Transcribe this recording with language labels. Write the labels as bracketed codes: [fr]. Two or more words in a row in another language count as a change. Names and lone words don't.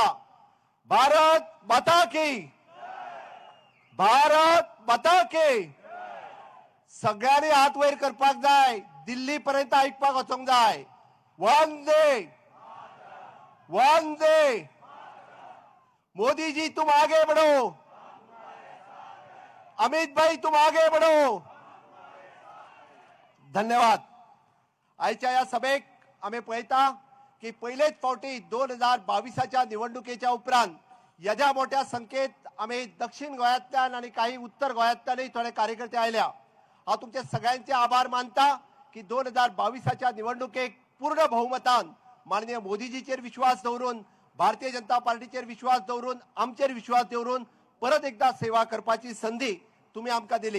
[hi] भारत माता की, भारत माता की. [kok] सगळ्यांनी हात वयर करपाक जाय. दिल्ली पर्यंत ऐकपाक वचोंक जाय. [hi] वंदे वंदे. मोदी जी तुम आगे बढ़ो, अमित भाई तुम आगे बढ़ो. [kok] धन्यवाद. आयच्या या सभेक आम्ही पळयता की पहिलेच फावटी 2022च्या निवडणुकीच्या उपरांत येद्या मोठ्या संख्येत आम्ही दक्षिण गोंयांतल्यान आणि काही उत्तर गोंयांतल्यानय थोडे कार्यकर्ते आयल्या. हांव तुमचे सगळ्यांचे आभार मानता की 2022च्या निवडणुकेक पूर्ण बहुमतान माननीय मोदीजीचेर विश्वास दवरून, भारतीय जनता पार्टीचेर विश्वास दवरून, आमचेर विश्वास दवरून परत एकदा सेवा करपाची संधी तुम्ही आमकां दिली.